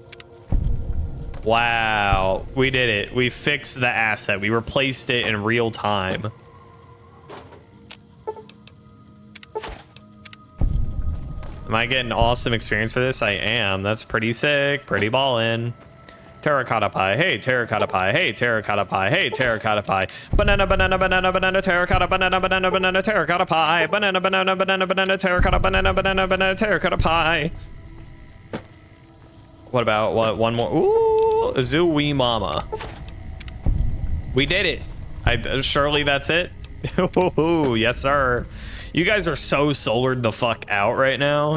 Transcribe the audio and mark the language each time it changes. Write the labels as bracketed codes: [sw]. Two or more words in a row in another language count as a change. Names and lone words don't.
[en] Wow, we did it. We fixed the asset. We replaced it in real time. Am I getting awesome experience for this? I am. That's pretty sick. Pretty ballin'. Terracotta pie. Hey, terracotta pie. Hey, terracotta pie. Hey, terracotta pie. Banana, banana, banana, banana, terracotta, banana, banana, banana, terracotta pie. Banana, banana, banana, banana, terracotta, banana, banana, banana, terracotta pie. What about one more? Ooh, Zooey Mama. We did it. Surely that's it. Ooh, yes, sir. You guys are so solared the fuck out right now.